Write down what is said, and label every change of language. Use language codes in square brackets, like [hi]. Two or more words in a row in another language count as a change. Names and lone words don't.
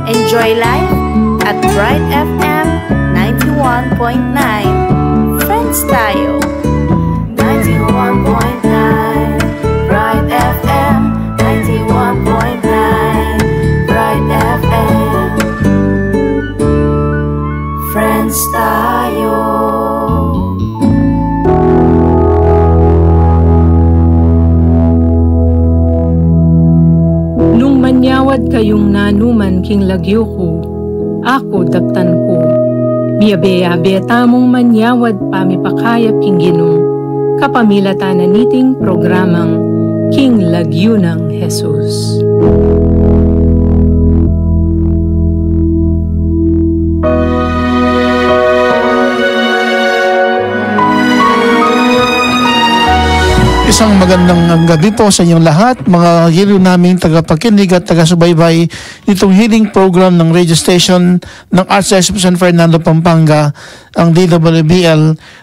[en] Enjoy life at Bright FM 91.9. [tl] Friends tayo. 91.9 Bright FM 91.9 Bright FM. Friends tayo. [pam] Nung manyawad kayong nanuman king lagyo ko, ako daptan ko. Biyabe-abe tamong manyawad pamipakayap king ginong, kapamilatan na niting programang King Lagyo ng Jesus. [tl] Isang magandang gabi po sa inyong lahat, mga hero naming tagapakinig at taga-subaybay nitong [en] healing program [tl] ng [en] radio station [tl] ng Archdiocese of San Fernando, Pampanga, ang DWBL